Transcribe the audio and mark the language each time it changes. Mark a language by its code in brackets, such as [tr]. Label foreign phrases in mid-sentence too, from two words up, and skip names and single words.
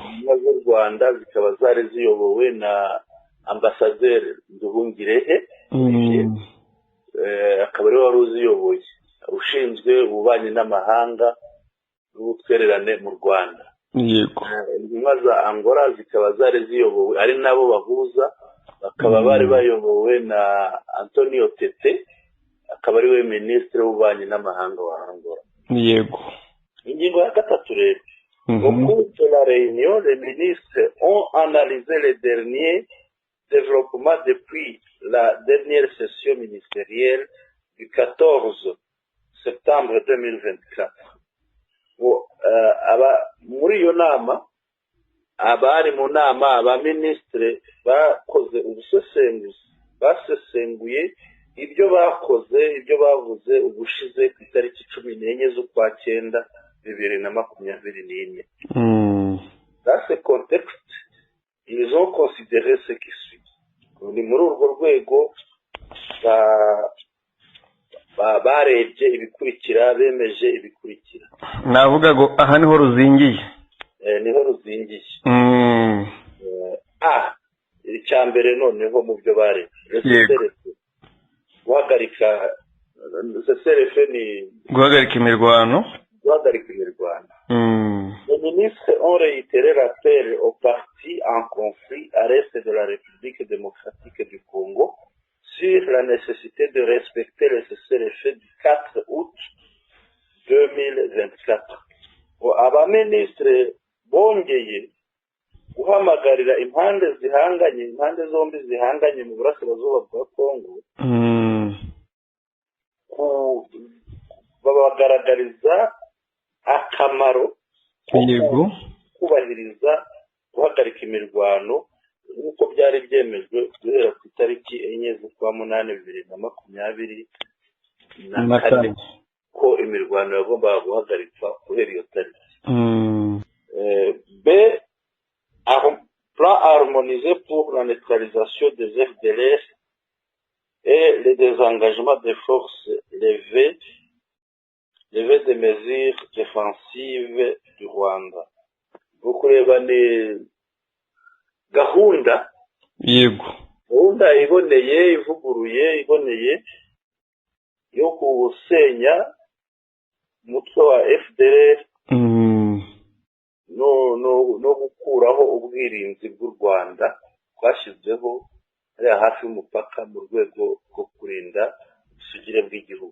[rw] Intumwa z'u Rwanda zikaba zari ziyobowe na ambasaderi Nduhungirehe, akaba ariwe wari uziyoboye, ushinzwe ububanyi n'amahanga n'ubutwererane mu Rwanda. Yego. Intumwa za Angola zikaba zari ziyobowe, ari nabo bahuza, bakaba bari bayobowe na Antonio Tete, akaba ariwe ministre w'ububanyi n'amahanga wa Angola. Yego. Ingingo ya gatatu rero, [fr] au cours de la réunion, les ministres ont analysé les derniers développements depuis la dernière session ministérielle du 14 septembre 2024. [rw] Muri iyo nama abari mu nama abaminisitiri bakoze ubusesenguzi basesenguye ibyo bakoze ibyo bavuze ubushize ku itariki 14 z'ukwa 9 2021. [fr] Dans ce contexte ils ont considéré ce qui suit. [rw] Ni muri urwo rwego barebye ibikurikira bemeje ibikurikira. Navuga ngo aha niho ruzingiye. Niho ruzingiye. Icyambere noneho mu byo barebye guhagarika ni guhagarika imirwano. [fr] Les ministres ont réitéré l'appel aux partis en conflit à l'est de la République démocratique du Congo sur la nécessité de respecter le cessez-le-feu du 4 août 2024. [rw] Abaministre bongeye guhamagarira impande zombi zihanganye mu burasirazuba bwa Congo babagaragariza akamaro kubahiriza guhagarika imirwano nk'uko byari byemejwe guhera ku itariki 4 z'ukwa 8 2024 ko imirwano yagombaga guhagarikwa guhera iyo tariki. [fr] Plan harmonisé pour la neutralisation des FDLR et le désengagement des forces levées des mesures défensives du Rwanda. [rw] Bukureba ni gahunda iboneye ivuguruye iboneye yo gusenya umutwe wa FDLR no gukuraho ubwirinzi bw'u Rwanda twashyizeho ari hafi y'umupaka mu rwego rwo kurinda ubusugire bw'igihugu.